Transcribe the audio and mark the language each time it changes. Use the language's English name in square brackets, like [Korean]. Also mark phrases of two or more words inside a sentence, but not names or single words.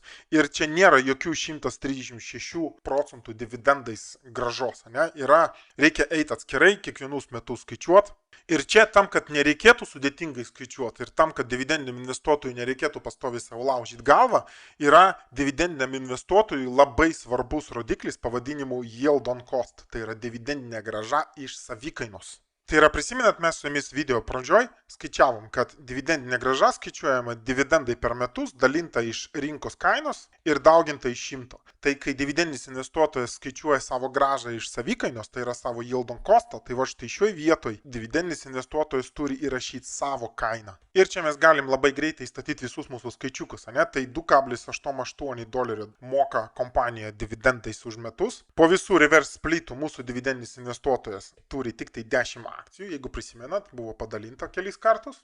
[Lithuanian] Ir čia nėra jokių 136% dividendais gražos, ne? Reikia eiti atskirai, kiekvienus metus skaičiuoti. Ir čia tam, kad nereikėtų sudėtingai skaičiuoti ir tam, kad dividendiniam investuotojui nereikėtų pastoviai savo laužyti galvą, yra dividendiniam investuotojui labai svarbus rodiklis pavadinimu [English] yield on cost. [Lithuanian] Tai yra dividendinė grąža iš savikainos. Tai yra, prisimenat, mes su jumis video pradžioj skaičiavom, kad dividendinė grąža skaičiuojama dividendai per metus dalinta iš rinkos kainos ir dauginta iš 100. Tai kai dividendinis investuotojas skaičiuoja savo grąžą iš savikainos, tai yra savo [English] yield on cost, [Lithuanian] tai va štai šioj vietoj dividendinis investuotojas turi įrašyti savo kainą. Ir čia mes galim labai greitai statyti visus mūsų skaičiukus, ne? Tai $2,88 moka kompanija dividendais už metus. Po visų reverse splitų mūsų dividendinis investuotojas turi tik tai 10 akcijų, jeigu prisimenat, buvo padalinta kelis kartus.